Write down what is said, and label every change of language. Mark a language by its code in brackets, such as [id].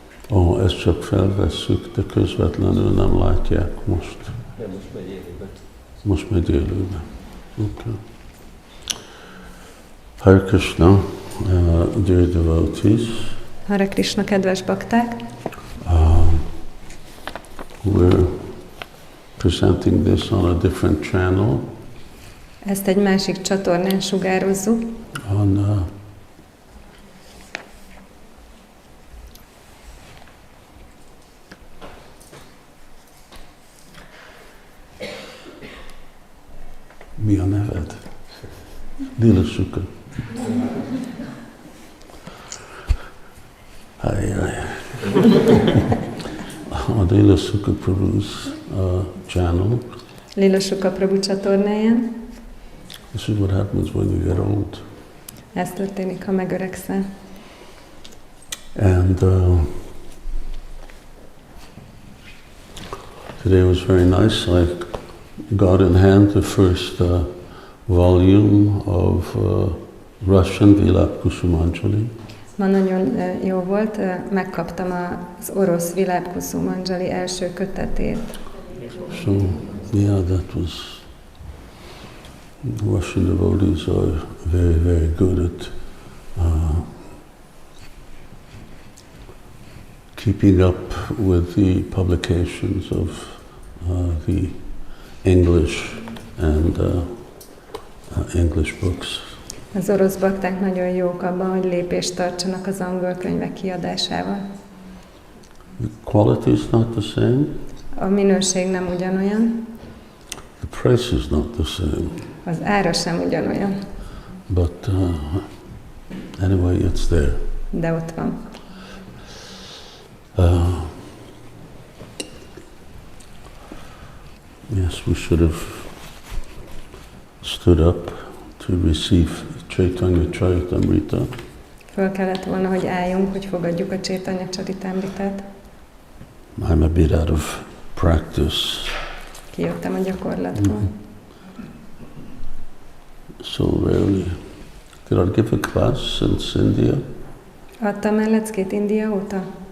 [hu] Ó, ezt csak felvesszük, de közvetlenül nem látják most. De most megy élőben. Most megy élőben. Oké. [en] Hare Krishna, dear devotees. [hu] Hare Krishna, kedves bakták. [en] We're presenting this on a different channel. [hu] Ezt egy másik csatornán sugározzuk. On mi a neved? Lila Sukha. [en] On Lila Sukha Prabhu's channel. [hu] Lila Sukha Prabhu csatornáján. [en] This is what happens when you get old. [hu] Ez történik, ha megöregszel. [en] And today was very nice. I got in hand the first volume of Russian Vilap Kusumanjali. [hu] Ma nagyon jó volt, megkaptam az orosz Vilap Kusumanjali első kötetét. [en] So, yeah, that was... Russian devotees are very, very good at keeping up with the publications of the English and English books. [hu] Az orosz bakták nagyon jók abban, hogy lépést tartsanak az angol könyvek kiadásával. [en] The quality is not the same. [hu] A minőség nem ugyanolyan. [en] The price is not the same. [hu] Az ára sem ugyanolyan. [en] But anyway, it's there. [hu] De ott van. [en] Yes, we should have stood up to receive Chaitanya Charitamrita. [hu] Föl kellett volna, hogy álljunk, hogy fogadjuk a Chaitanya Charitamritát. [en] I'm a bit out of practice. [hu] Kijöttem a gyakorlatból. [en] So rarely. Did I give a class since India? [hu] Adtam el leckét India óta?